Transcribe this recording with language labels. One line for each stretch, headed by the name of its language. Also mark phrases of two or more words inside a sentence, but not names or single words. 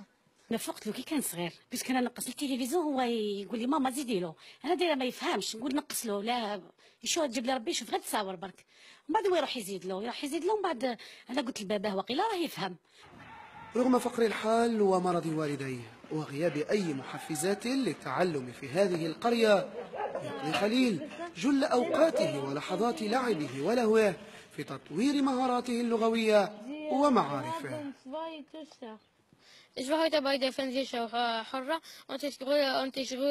Arabic: انا فقت له كي كان صغير، بس كان نقص التلفزيون هو يقول لي ماما زيدي له، انا دايره ما يفهمش، نقول نقص له، لا يشوف تجيب لي ربي يشوف غير تصاور برك، ومن بعد هو يروح يزيد له ومن بعد انا قلت لباباه وقيلا راه يفهم. رغم فقر الحال ومرض والديه وغياب أي محفزات للتعلم في هذه القرية، يقضي خليل جل أوقاته ولحظات لعبه ولهوه في تطوير مهاراته اللغوية ومعارفه.
German: Ich war heute bei der Fernsehshow Horror und ich grüße